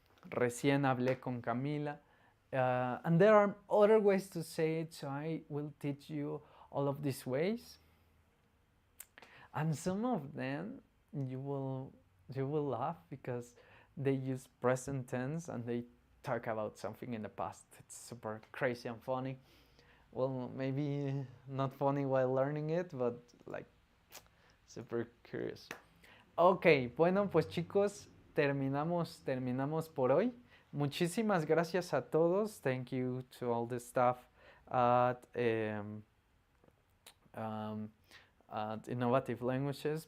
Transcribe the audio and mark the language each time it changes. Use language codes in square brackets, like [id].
[es] Recién hablé con Camila. [en] And there are other ways to say it, so I will teach you all of these ways. And some of them you will laugh because they use present tense and they talk about something in the past. It's super crazy and funny. well, maybe not funny while learning it, but like super curious. [es] Ok, bueno, pues chicos, terminamos por hoy. Muchísimas gracias a todos. [en] Thank you to all the staff at, um, at Innovative Languages.